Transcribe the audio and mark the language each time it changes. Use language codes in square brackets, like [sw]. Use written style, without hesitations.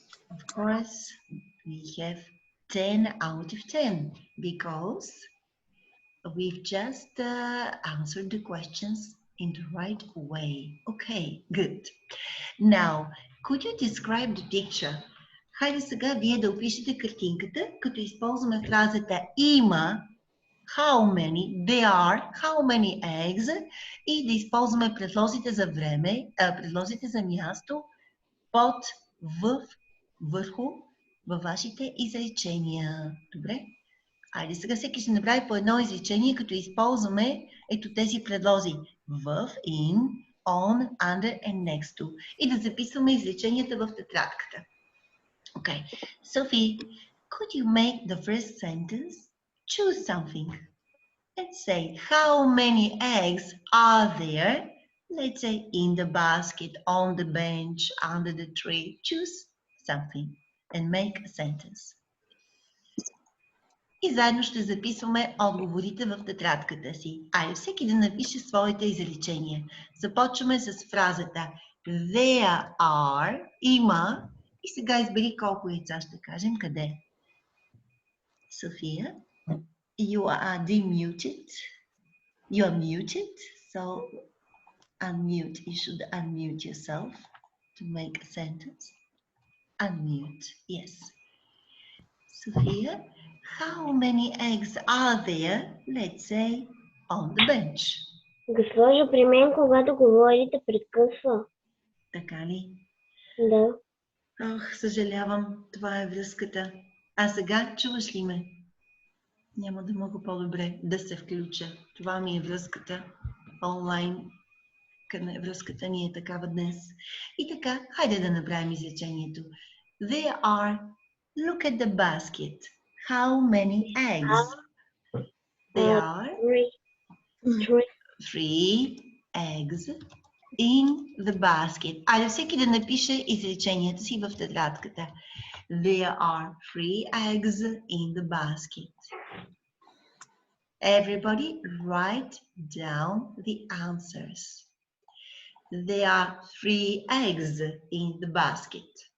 [en] Of course, we have 10 out of 10 because we've just answered the questions in the right way. Okay, good. Now, could you describe the picture? [bg] Хайде сега вие да опишете картинката, като използваме фразата има, [en] how many, there are, how many eggs, [bg] и да използваме предлозите за време, предлозите за място, под, в, върху, във вашите изречения. Добре? Айде сега всеки ще направи по едно изречение, като използваме ето тези предлози в, [en] in, on, under and next to. [bg] И да записваме изреченията в тетрадката. [en] Okay, Sophie, could you make the first sentence? Choose something. Let's say, how many eggs are there? Let's say, in the basket, on the bench, under the tree. Choose something and make a sentence. [bg] И заедно ще записваме отговорите в тетрадката си. Айде всеки да напише своите изречения. Започваме с фразата [en] There are, [bg] има, и сега избери колко яйца ще кажем, къде. [en] София, you are demuted. You are muted, so unmute. You should unmute yourself to make a sentence. Unmute, yes. Sophia, how many eggs are there, let's say, on the bench? [bg] Госпожо, при мен, когато говорите, прекъсва. Така ли? Да. Ох, съжалявам, това е връзката. А сега чуваш ли ме? Няма да мога по-добре да се включа. Това ми е връзката онлайн. Връзката ни е такава днес. И така, хайде да направим изречението. [en] There are, look at the basket. How many eggs? There are 3 eggs in the basket. [bg] Айде всеки да напише изреченията си в тетрадката. [en] There are 3 eggs in the basket. Everybody write down the answers. There are 3 eggs in the basket.